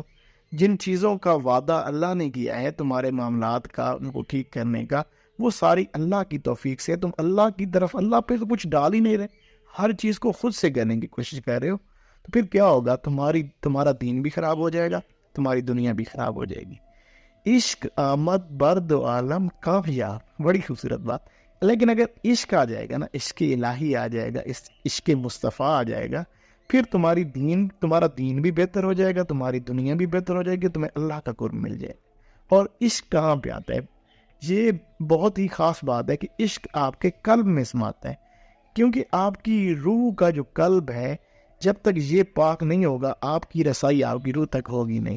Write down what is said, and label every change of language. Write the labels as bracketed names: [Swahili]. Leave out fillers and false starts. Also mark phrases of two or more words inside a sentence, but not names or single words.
[Urdu] جن چیزوں کا وعدہ اللہ نے کیا ہے تمہارے معاملات کا، ان کو ٹھیک کرنے کا، وہ ساری اللہ کی توفیق سے، تم اللہ کی طرف، اللہ پہ تو کچھ ڈال ہی نہیں رہے، ہر چیز کو خود سے کرنے کی کوشش کر رہے ہو، تو پھر کیا ہوگا؟ تمہارا دین بھی خراب ہو جائے گا، تمہاری دنیا بھی خراب ہو جائے گی۔ [Persian] عشق آمد برد و عالم کامیاب، [Urdu] بڑی خوبصورت بات۔ لیکن اگر عشق آ جائے گا نا، عشق الہی آ جائے گا، عشق مصطفیٰ آ جائے گا، پھر تمہارا دین بھی بہتر ہو جائے گا، تمہاری دنیا بھی بہتر ہو جائے گی، تمہیں اللہ کا قرب مل جائے گا۔ اور عشق کہاں پہ آتا ہے؟ یہ بہت ہی خاص بات ہے کہ عشق آپ کے قلب میں سماتا ہے، کیونکہ آپ کی روح کا جو قلب ہے، جب تک یہ پاک نہیں ہوگا، آپ کی رسائی آپ کی روح تک ہوگی نہیں۔